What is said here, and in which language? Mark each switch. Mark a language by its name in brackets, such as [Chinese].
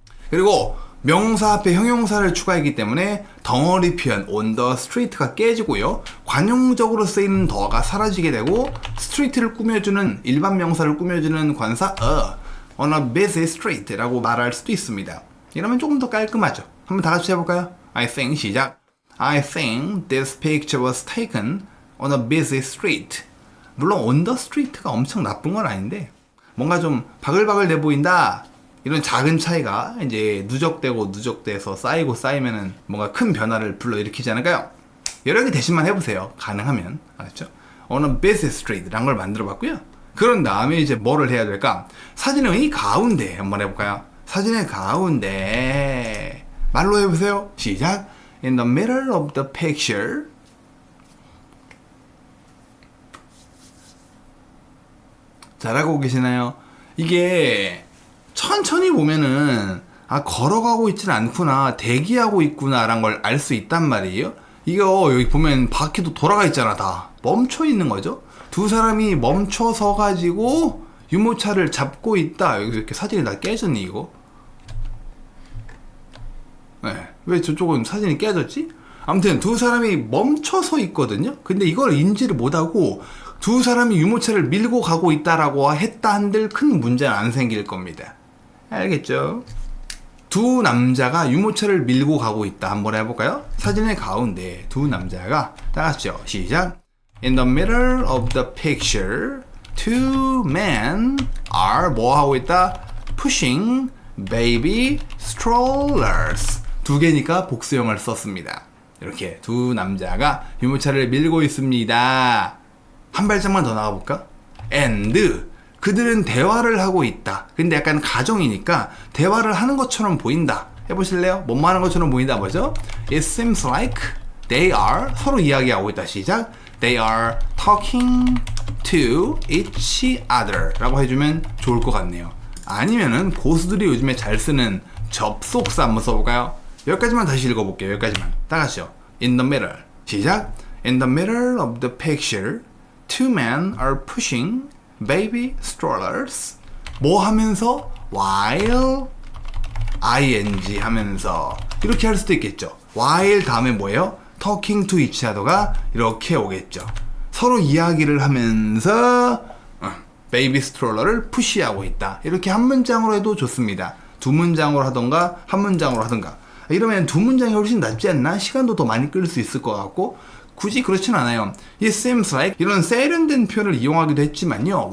[Korean] 그리고 명사 앞에 형용사를 추가했기 때문에 덩어리 표현 [English] on the street [Korean] 가 깨지고요. 관용적으로 쓰이는 더가 사라지게 되고 street를 꾸며주는 일반 명사를 꾸며주는 관사 [English] on a busy street [Korean] 라고 말할 수도 있습니다. 이러면 조금 더 깔끔하죠. 한번 다 같이 해볼까요? [English] I think [Korean] 시작. [English] I think this picture was taken on a busy street. [Korean] 물론 [English] on the street [Korean] 가 엄청 나쁜 건 아닌데 뭔가 좀 바글바글 돼 보인다. 이런 작은 차이가 이제 누적되고 누적돼서 쌓이고 쌓이면은 뭔가 큰 변화를 불러일으키지 않을까요? 여러 개 대신만 해보세요. 가능하면. 알았죠? [English] on a busy street [Korean] 라는 걸 만들어 봤고요. 그런 다음에 이제 뭐를 해야 될까? 사진의 가운데 한번 해볼까요? 사진의 가운데 말로 해보세요. 시작. [English] In the middle of the picture. [Korean] 잘하고 계시나요? 이게 천천히 보면은 걸어가고 있지는 않구나, 대기하고 있구나 라는 걸 알 수 있단 말이에요. 이거 여기 보면 바퀴도 돌아가 있잖아. 다 멈춰 있는 거죠. 두 사람이 멈춰 서 가지고 유모차를 잡고 있다. 여기서 이렇게 사진이 다 깨졌니 이거? 네. 왜 저쪽은 사진이 깨졌지? 아무튼 두 사람이 멈춰서 있거든요. 근데 이걸 인지를 못하고 두 사람이 유모차를 밀고 가고 있다라고 했다 한들 큰 문제는 안 생길 겁니다. 알겠죠? 두 남자가 유모차를 밀고 가고 있다. 한번 해볼까요? 사진의 가운데 두 남자가 다 같이요. 시작. [English] In the middle of the picture, two men are [Korean] 뭐 하고 있다? [English] Pushing baby strollers. [Korean] 두 개니까 복수형을 썼습니다. 이렇게 두 남자가 유모차를 밀고 있습니다. 한 발짝만 더 나가볼까? And 그들은 대화를 하고 있다. 근데 약간 가정이니까 대화를 하는 것처럼 보인다. 해보실래요? 뭐뭐 하는 것처럼 보인다 뭐죠? [English] It seems like they are [Korean] 서로 이야기하고 있다. 시작. [English] They are talking to each other [Korean] 라고 해주면 좋을 것 같네요. 아니면은 고수들이 요즘에 잘 쓰는 접속사 한번 써볼까요? 여기까지만 다시 읽어볼게요. 여기까지만 다 같이요. [English] In the middle [Korean] 시작. [English] In the middle of the picture two men are pushing baby strollers. [Korean] 뭐 하면서? while ing 하면서 이렇게 할 수도 있겠죠. while 다음에 뭐예요? [English] talking to each other [Korean] 가 이렇게 오겠죠. 서로 이야기를 하면서 베이비 스트롤러를 푸시하고 있다. 이렇게 한 문장으로 해도 좋습니다. 두 문장으로 하던가 한 문장으로 하던가. 이러면 두 문장이 훨씬 낫지 않나? 시간도 더 많이 끌 수 있을 것 같고 굳이 그렇진 않아요. [English] It seems like [Korean] 이런 세련된 표현을 이용하기도 했지만요.